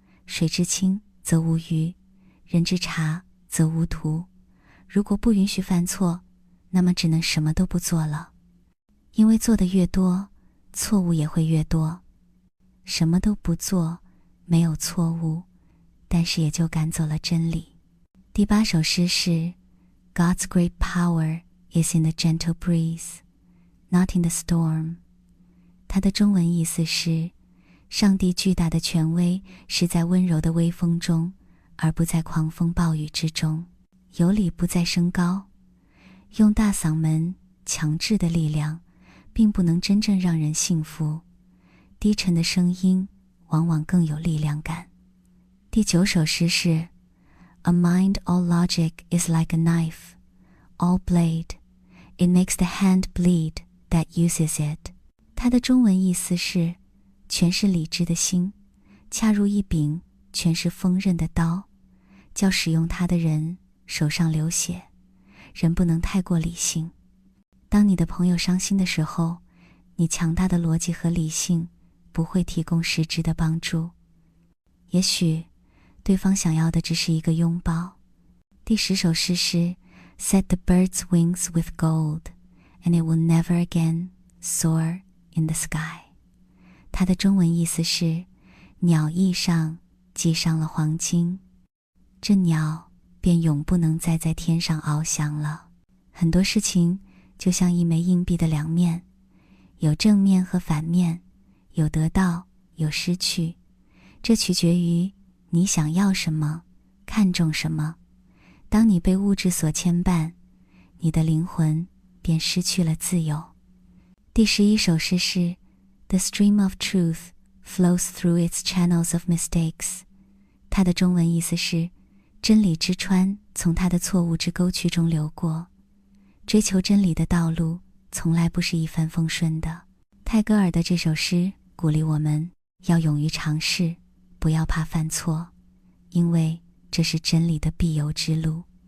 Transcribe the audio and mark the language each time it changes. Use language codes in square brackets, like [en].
[zh] 水之清则无鱼，人之察则无徒。如果不允许犯错，那么只能什么都不做了。因为做的越多，错误也会越多。什么都不做，没有错误，但是也就赶走了真理。第8首诗是 [en] God's great power is in the gentle breeze, not in the storm. [zh] 它的中文意思是，上帝巨大的权威是在温柔的微风中，而不在狂风暴雨之中。有理不在声高，用大嗓门强制的力量并不能真正让人信服，低沉的声音往往更有力量感。第9首诗是 [en] A mind all logic is like a knife, all blade. It makes the hand bleed that uses it. [zh] 它的中文意思是，全是理智的心，恰如一柄全是锋刃的刀，叫使用它的人手上流血。人不能太过理性。当你的朋友伤心的时候，你强大的逻辑和理性不会提供实质的帮助。也许对方想要的只是一个拥抱。第10首诗是 [en] Set the bird's wings with gold, and it will never again soar in the sky. [zh] 它的中文意思是，鸟翼上系上了黄金，这鸟便永不能再在天上翱翔了。很多事情就像一枚硬币的两面，有正面和反面，有得到，有失去，这取决于你想要什么，看重什么。当你被物质所牵绊，你的灵魂便失去了自由。第11首诗是 [en] The stream of truth flows through its channels of mistakes. [zh] 它的中文意思是，真理之川从它的错误之沟渠中流过。追求真理的道路从来不是一帆风顺的。泰戈尔的这首诗鼓励我们要勇于尝试，不要怕犯错，因为这是真理的必由之路。